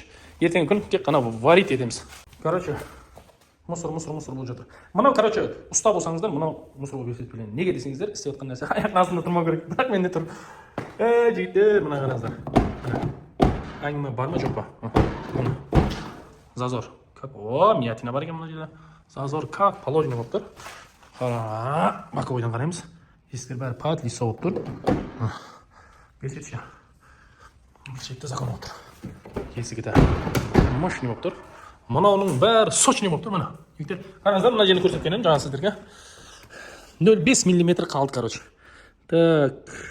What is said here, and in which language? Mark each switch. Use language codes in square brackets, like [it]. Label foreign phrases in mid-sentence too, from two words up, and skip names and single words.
[kk] Ертеңгі күн тек қана варить етеміз. Короче, мусор болып жатыр. Мынау, короче, ұста болсаңыздар, мынау мусор болып есептеледі. Неге десеңіздер, істеп отқан нәрсе аяқтың астында тұрмау керек. Бірақ менде тұр. Жігіттер, мына қараңыздар. Әңгіме бар ма, жоқ па? Мына. Зазор. О, миятина бар екен мына жерде. [ru] Зазор как положено [kk] болып тұр. Боковойдан қараймыз. Есіктер бәрі [ru] под лицо [kk] болып тұр. Белшетші. Белшетті закон болып тұр. Есігі де мощный болып тұр. Мынауның бәрі сочный болып тұр, мына. Егер қараңыздар, мына жерді көрсеткенім жаңа сіздерге 0,5 мм қалды, короче. Так.